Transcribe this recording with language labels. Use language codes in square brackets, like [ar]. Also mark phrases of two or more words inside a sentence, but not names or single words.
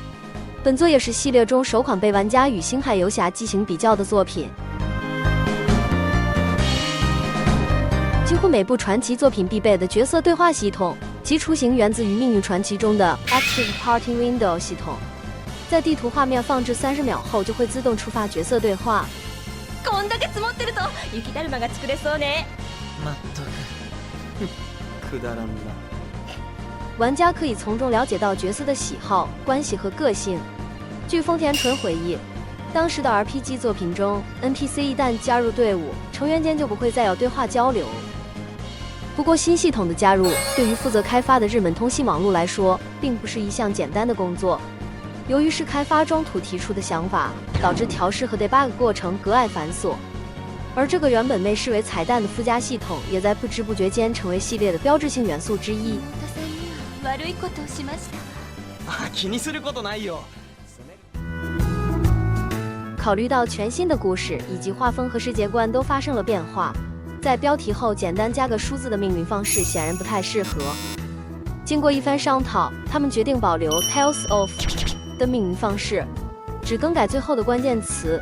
[zh] 本作也是系列中首款被玩家与星海游侠进行比较的作品。几乎每部传奇作品必备的角色对话系统，其雏形源自于命运传奇中的 Active Party Window 系统。在地图画面放置30秒后，就会自动触发角色对话。 [ja] こんだけ積もってると雪だるまが作れそうね。まったくくだらんな。 [zh] 玩家可以从中了解到角色的喜好、关系和个性。据丰田纯回忆，当时的 RPG 作品中 ，NPC 一旦加入队伍，成员间就不会再有对话交流。不过新系统的加入，对于负责开发的日本通信网络来说，并不是一项简单的工作。由于是开发中途提出的想法，导致调试和 debug 过程格外繁琐。而这个原本被视为彩蛋的附加系统，也在不知不觉间成为系列的标志性元素之一。 [ja] 悪いことをしましたあ、気にすることないよ。 [zh] 考虑到全新的故事以及画风和世界观都发生了变化，在标题后简单加个数字的命名方式显然不太适合。经过一番商讨，他们决定保留 Tales of 的命名方式，只更改最后的关键词。